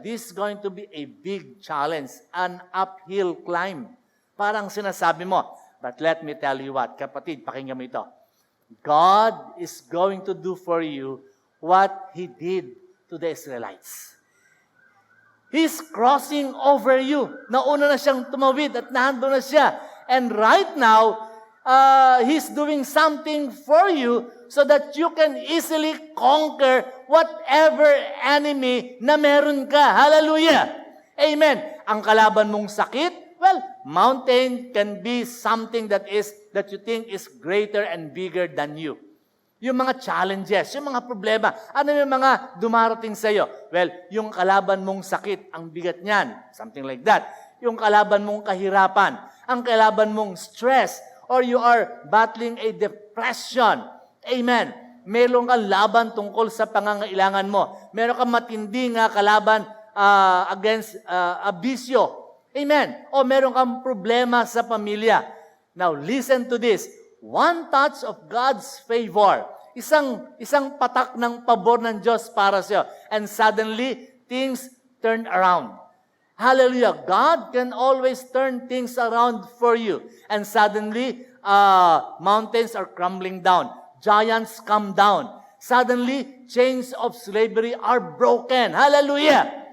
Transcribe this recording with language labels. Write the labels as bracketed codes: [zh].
[en] This is going to be a big challenge, an uphill climb. [tl] Parang sinasabi mo. [en] But let me tell you what, [tl] kapatid, pakinggan mo ito. [en] God is going to do for you what He did to the Israelites. He's crossing over you. [tl] Nauna na siyang tumawid at nahando na siya. [en] And right now, He's doing something for you so that you can easily conquer whatever enemy [tl] na meron ka. [en] Hallelujah! Amen! [tl] Ang kalaban mong sakit, [en] well, mountain can be something that you think is greater and bigger than you. [tl] Yung mga challenges, yung mga problema, ano yung mga dumarating sa iyo? Well, yung kalaban mong sakit, ang bigat niyan. [en] Something like that. [tl] Yung kalaban mong kahirapan, ang kalaban mong stress, [en] or you are battling a depression. Amen. [tl] Meron kang laban tungkol sa pangangailangan mo. Meron kang matinding kalaban against bisyo. Amen. O meron kang problema sa pamilya. [en] Now, listen to this. One touch of God's favor. [tl] Isang patak ng pabor ng Diyos para sa iyo. [en] And suddenly, things turn around. Hallelujah. God can always turn things around for you. And suddenly, mountains are crumbling down. Giants come down. Suddenly, chains of slavery are broken. Hallelujah!